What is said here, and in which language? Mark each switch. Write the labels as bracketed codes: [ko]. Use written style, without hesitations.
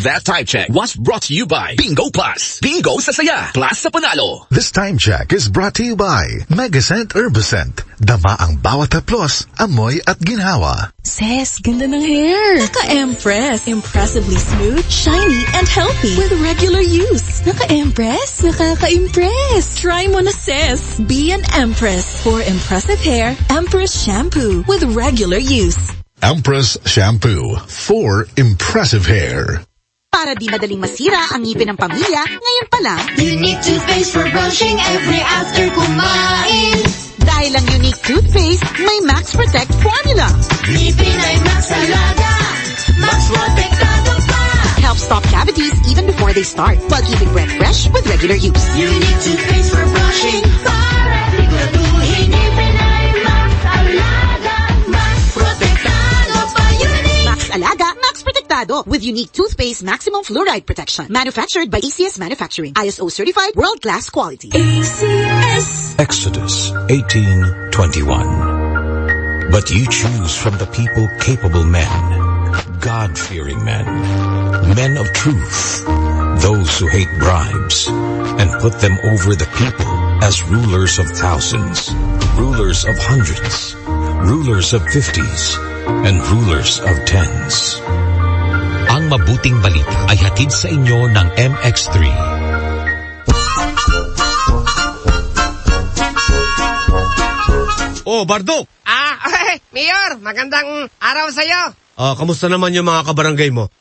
[en] That time check was brought to you by Bingo Plus. [tl] Bingo sa saya, plus sa panalo. [en] This time check is brought to you by Megacent Herbacent. [tl] Dama ang bawat haplos, amoy at ginhawa. Sis, ganda ng hair. Naka-Empress. [en] Impressively smooth, shiny, and healthy. With regular use. Naka-Empress? Nakaka-impress. Try mo na, sis. Be an Empress. For impressive hair, Empress Shampoo. With regular use. Empress Shampoo. For impressive hair. [tl] Para di madaling masira ang ngipin ng pamilya, ngayon pa lang, [en] Unique toothpaste for brushing every after kumain. [tl] Dahil ang Unique toothpaste, may Max Protect formula. Ngipin ay Max Alaga, Max Protektado pa. [en] Helps stop cavities even before they start, while keeping breath fresh with regular use. Unique toothpaste for brushing, [tl] para siguraduhin. Ngipin ay Max Alaga, Max Protektado pa. Unique [en] Max Alaga, Max Protectado with Unique toothpaste maximum fluoride protection. Manufactured by ACS Manufacturing. ISO certified world-class quality. ACS. Exodus 18:21. But you choose from the people capable men, God-fearing men, men of truth, those who hate bribes, and put them over the people as rulers of thousands, rulers of hundreds, rulers of 50s, and rulers of 10s. [tl] Ang mabuting balita ay hatid sa inyo ng MX3. Oh, Bardok! Mayor, magandang araw sa'yo. Kamusta naman yung mga kabarangay mo?